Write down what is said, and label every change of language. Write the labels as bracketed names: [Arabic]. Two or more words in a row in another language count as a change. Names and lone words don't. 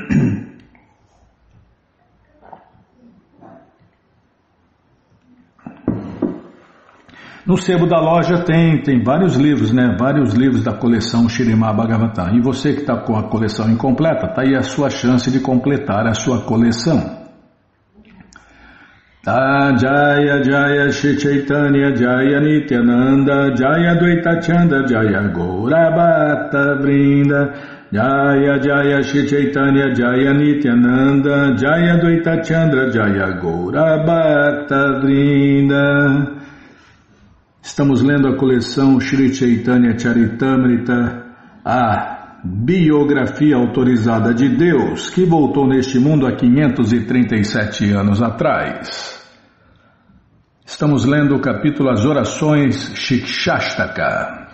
[Portuguese] No sebo da loja tem vários livros, né? Vários livros da coleção Śrīmad Bhagavatam. E você que está com a coleção incompleta, tá aí a sua chance de completar a sua coleção. [Sanskrit] Jaya Jaya Shri Chaitanya Jaya Nityananda Jaya Dvaita Chanda Jaya Gaurabhata Vrinda Jaya Jaya Shri Chaitanya Jaya Nityananda Jaya Dvaita Chandra Jaya Gaurabhata Vrinda. [Portuguese] Estamos lendo a coleção Shri Chaitanya Charitamrita, a biografia autorizada de Deus, que voltou neste mundo há 537 anos atrás. Estamos lendo o capítulo As Orações Shikshashtaka.